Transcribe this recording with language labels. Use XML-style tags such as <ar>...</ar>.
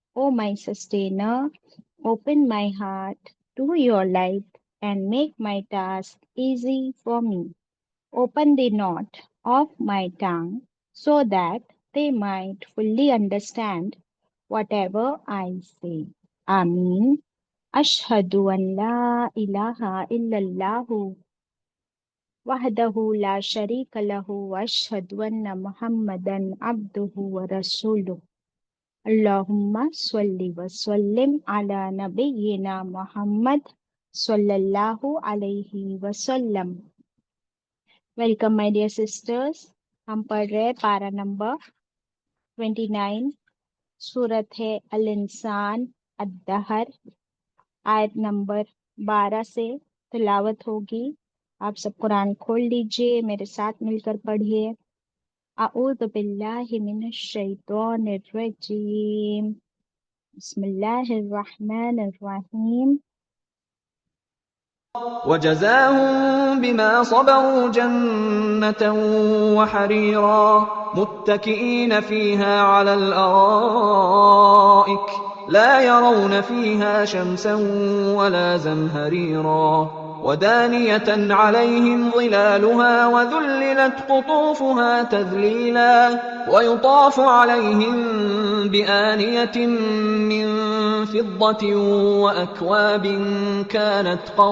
<en>O my sustainer, open my heart to your light and make my task easy for me. Open the knot of my tongue so that they might fully understand whatever I say. Ameen.</en> <ar>Ashhadu an la ilaha illallahu وحده لا شريك له وأشهد أن محمدا عبده ورسوله اللهم صل وسلم على نبينا محمد صلى الله عليه وسلم.</ar> <en>Welcome my dear sisters.</en> <hi>हम पढ़ रहे पारा number 29 सूरत है अल इंसान अद्दहर आयत number 12 से तिलावत होगी. आप सब कुरान खोल लीजिए, मेरे साथ मिलकर पढ़िए.</hi> <ar>अऊज़ु बिल्लाहि मिनश शैतानिर रजीम. बिस्मिल्लाहिर रहमानिर रहीम. وجزاهم بما صبروا جنة وحريرا متكئين فيها على الأرائك لا يرون فيها شمسا ولا زمهريرا ودانية عليهم ظلالها وذللت قطوفها تذليلا ويطاف عليهم بآنية من فضة وأكواب كانت</ar>